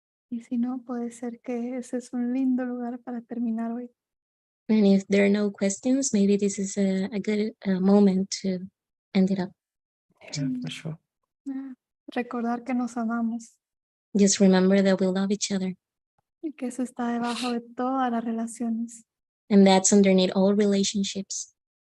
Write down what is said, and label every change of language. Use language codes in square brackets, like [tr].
[es] Y si no, puede ser que ese es un lindo lugar para terminar hoy. [en] And if there are no questions, maybe this is a good moment to end it up. Yeah, for sure. [es] Recordar que nos amamos [en] Just remember that we love each other. [es] y que eso está debajo de todas las relaciones. [en] And that's underneath all relationships.